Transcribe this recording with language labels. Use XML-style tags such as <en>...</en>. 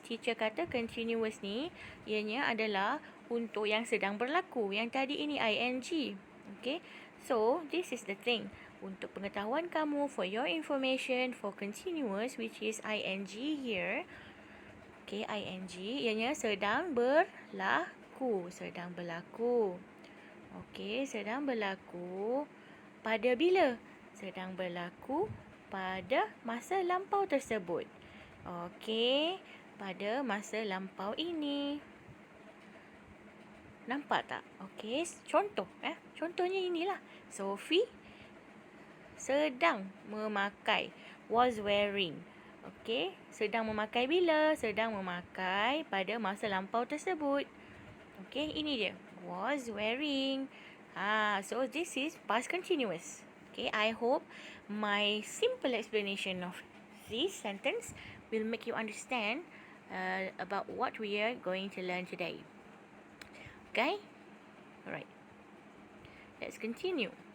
<ms>Teacher kata continuous ni ianya adalah untuk yang sedang berlaku. Yang tadi ini ing.</ms> <en>Okey, so this is the thing.</en> <ms>Untuk pengetahuan kamu,</ms> <en>for your information, for continuous, which is ing here.</en> <ms>Okay, ing ianya sedang berlaku. Sedang berlaku. Okay, sedang berlaku pada bila? sedang berlaku pada masa lampau tersebut. Okey, pada masa lampau ini. Nampak tak? Okey, contoh. Contohnya inilah. Sophie sedang memakai.</ms> <en>Was wearing.</en> <ms>Okey, sedang memakai bila? Sedang memakai pada masa lampau tersebut. Okey, ini dia.</ms> <en>Was wearing. So this is past continuous. Okay, I hope my simple explanation of this sentence will make you understand about what we are going to learn today. Okay? Alright. Let's continue.</en>